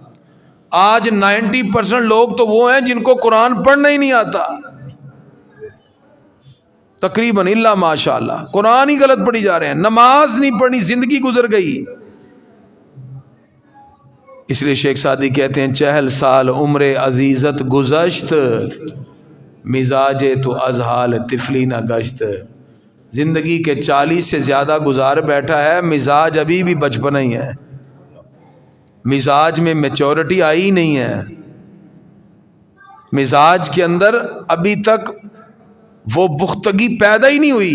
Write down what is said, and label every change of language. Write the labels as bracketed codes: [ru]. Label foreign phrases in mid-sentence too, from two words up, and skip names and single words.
[ur] آج 90% لوگ تو وہ ہیں جن کو قرآن پڑھنا ہی نہیں آتا۔ تقریباً [ar] الا ماشاء اللہ [ur] قرآن ہی غلط پڑھی جا رہے ہیں، نماز نہیں پڑھنی، زندگی گزر گئی۔ اس لیے شیخ سعدی کہتے ہیں [fa] 40 سال عمر عزیزت گزشت، مزاج تو از حال طفلی نہ گشت۔ [ur] زندگی کے 40 سے زیادہ گزار بیٹھا ہے، مزاج ابھی بھی بچپنا ہی ہے، مزاج میں میچورٹی آئی نہیں ہے، مزاج کے اندر ابھی تک وہ پختگی پیدا ہی نہیں ہوئی۔